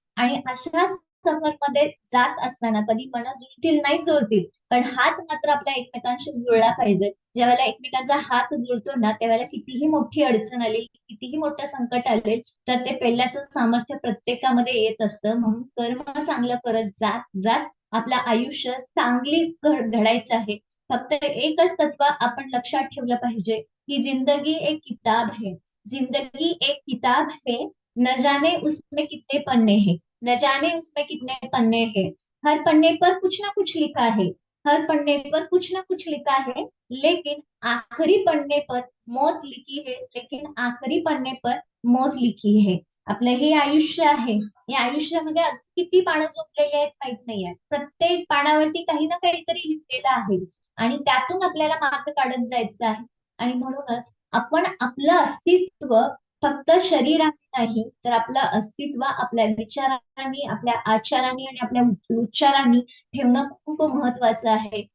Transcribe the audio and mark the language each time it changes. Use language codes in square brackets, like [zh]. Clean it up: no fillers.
[mr] आणि अशा सफर मध्ये जात असताना कधी मन जुळतील नाही जुळतील, पण हात मात्र आपल्या एकमेकांशी जुळला पाहिजे. ज्यावेळेला एकमेकांचा हात जुळतो ना, त्यावेळेला कितीही मोठी अडचण आली, कितीही मोठं संकट आले, तर ते पेलण्याचं सामर्थ्य प्रत्येकामध्ये येत असतं. म्हणून कर्म चांगलं करत जात जात आपलं आयुष्य चांगली घडायचं आहे. फक्त एकच तत्व आपण लक्षात ठेवलं पाहिजे की [hi] जिंदगी एक किताब है, जिंदगी एक किताब है, न जाने उसमें कितने पन्ने हैं, न जाने उसमें कितने पन्ने हैं, हर पन्ने पर कुछ ना कुछ लिखा है, हर पन्ने पर कुछ ना कुछ लिखा है, लेकिन आखिरी पन्ने पर मौत लिखी है, लेकिन आखिरी पन्ने पर मौत लिखी है. [mr] आपलं हे आयुष्य आहे, या आयुष्यामध्ये अजून किती पानं झोपलेली आहेत माहित नाहीये. प्रत्येक पानावरती काही ना काहीतरी लिहिलेलं आहे आणि त्यातून आपल्याला मार्ग काढत जायचं आहे. आणि म्हणूनच आपण आपलं अस्तित्व फक्त शरीराने नाही, तर आपलं अस्तित्व आपल्या विचारांनी, आपल्या आचारांनी आणि आपल्या उच्चारांनी ठेवणं खूप महत्वाचं आहे.